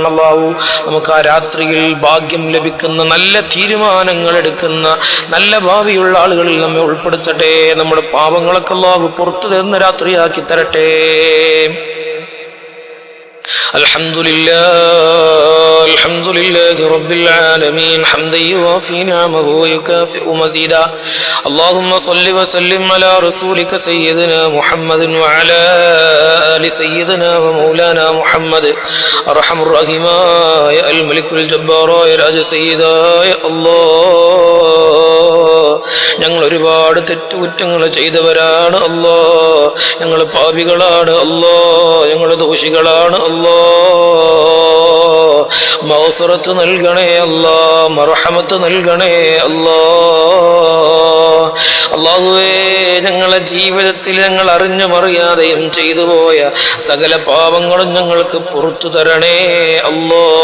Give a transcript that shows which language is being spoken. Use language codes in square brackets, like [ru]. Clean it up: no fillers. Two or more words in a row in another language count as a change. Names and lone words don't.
[ml] അല്ലാഹു നമുക്ക് ആ രാത്രിയിൽ ഭാഗ്യം ലഭിക്കുന്ന, നല്ല തീരുമാനങ്ങൾ എടുക്കുന്ന, നല്ല ഭാവിയുള്ള ആളുകളിൽ നമ്മെ ഉൾപ്പെടുത്തട്ടെ. നമ്മുടെ പാപങ്ങളൊക്കെ അല്ലാഹു പുറത്തു തരുന്ന രാത്രിയാക്കി തരട്ടെ. [ar] الحمد لله رب العالمين حمدا يوافي نعمه ويكافئ مزيده. اللهم صل وسلم على رسولك سيدنا محمد وعلى آل سيدنا ومولانا محمد. أرحم الراحمين يا الملك الجبار يا راج سيدا يا الله. [ml] ഞങ്ങൾ ഒരുപാട് തെറ്റുകുറ്റങ്ങൾ ചെയ്തവരാണ് അല്ലാ. ഞങ്ങൾ പാപികളാണ് അല്ലാ. ഞങ്ങൾ ദോഷികളാണ് അല്ലാ. മഗ്ഫിറത്ത് നൽകണേ അല്ലാ. മർഹമത്ത് നൽകണേ അല്ലാ. അല്ലാഹുവേ, ഞങ്ങളുടെ ജീവിതത്തിൽ ഞങ്ങൾ അറിഞ്ഞും അറിയാതെയും ചെയ്തു പോയ സകല പാപങ്ങളും ഞങ്ങൾക്ക് പുറത്തു തരണേ അല്ലാ.